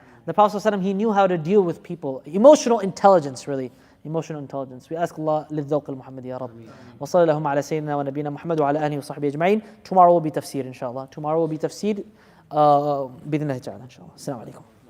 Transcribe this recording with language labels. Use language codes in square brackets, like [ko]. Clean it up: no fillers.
[en] The Prophet ﷺ, he knew how to deal with people. Emotional intelligence, really. Emotional intelligence. We ask Allah, [ar] للذوق المحمد يا رب. وصلى اللهم على سيدنا ونبينا محمد وعلى آله وصحبه أجمعين. [en] Tomorrow will be tafsir, inshallah. Tomorrow will be tafsir, [ar] بإذن الله تعالى, [en] inshallah. Assalamu alaikum.